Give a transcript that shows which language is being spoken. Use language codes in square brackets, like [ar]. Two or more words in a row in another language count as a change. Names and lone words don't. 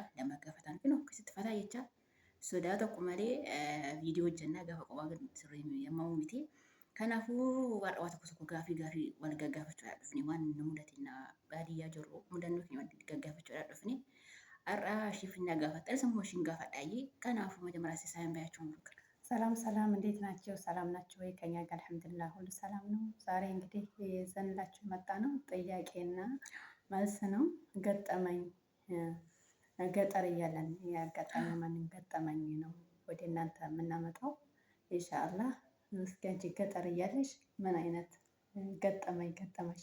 [om] Lama gaafa ta'an kun akkasitti fataa jecha sodaa tokko malee viidiyoo hojjennaa gaafa qophaa sirrii yemmuu miti. Kanaafuu waa tokko gaaffii wal gaggaafachuudhaaf dhufne waan nu mudateen baadiyyaa jirru mudannoo keenya wal gaggaafachuudhaaf dhufne. Har'a shiifina gaafatta sammuu ishiin gaafadhaayi. [am] Kanaafuu መጀመሪያ ሲሳይን ባያችሁ ነው። ሰላም እንዴት ናቸው? ሰላም ናቸው ወይ? ከኛ ጋር [ar] الحمد لله [am] ሁሉ ሰላም ነው። ዛሬ እንግዲህ ይዘንላችሁ መጣ ነው ጥያቄና መልስ ነው። ገጠመኝ ገጠር እያለን ያጋጠመኝ ማንን ገጠመኝ ነው ወደ እናንተ የምናመጣው [ar] إن شاء الله። [am] እስኪ አንቺ ገጠር እያለሽ ምን አይነት ገጠመኝ ገጠመሽ?